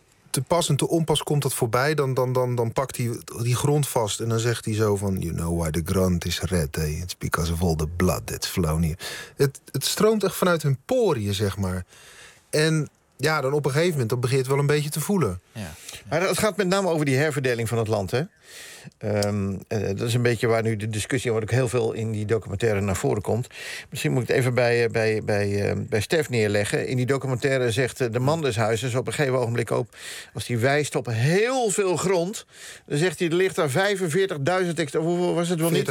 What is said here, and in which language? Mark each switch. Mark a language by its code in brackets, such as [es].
[nl] Te pas en te onpas komt dat voorbij, dan pakt hij die grond vast en dan zegt hij zo van, [en] you know why the ground is red, eh? It's because of all the blood that's flown here. [nl] Het stroomt echt vanuit hun poriën, zeg maar. En ja, dan op een gegeven moment, dat begint wel een beetje te voelen. Ja. Maar het gaat met name over die herverdeling van het land, hè? Dat is een beetje waar nu de discussie, wat ook heel veel in die documentaire naar voren komt. Misschien moet ik het even bij Stef neerleggen. In die documentaire zegt de man des huizes op een gegeven ogenblik ook, als hij wijst op heel veel grond, dan zegt hij, er ligt daar 45.000 hectare, hoeveel was het wel niet?